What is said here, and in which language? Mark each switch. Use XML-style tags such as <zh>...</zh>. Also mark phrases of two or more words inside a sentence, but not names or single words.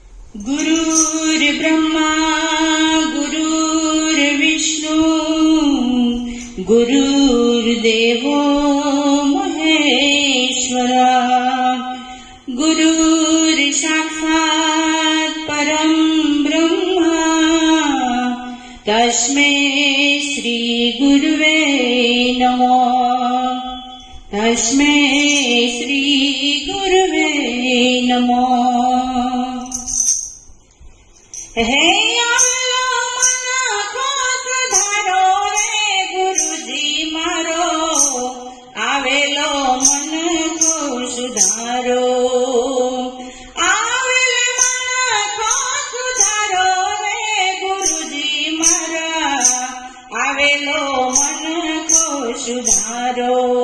<sa>गुरुर्ब्रह्मा गुरुर्विष्णु गुरुर्देवो महेश्वरा गुरुर्साक्षात् परं ब्रह्मा तस्मै श्री गुरुवे नमः तस्मै श्री गुरुवे नमः।</sa> <raj>हे आवेलो मन को सुधारो रे गुरुजी मारो आवेलो मन को सुधारो आवेले मन को सुधारो रे गुरुजी मारा आवेलो मन को सुधारो।</raj>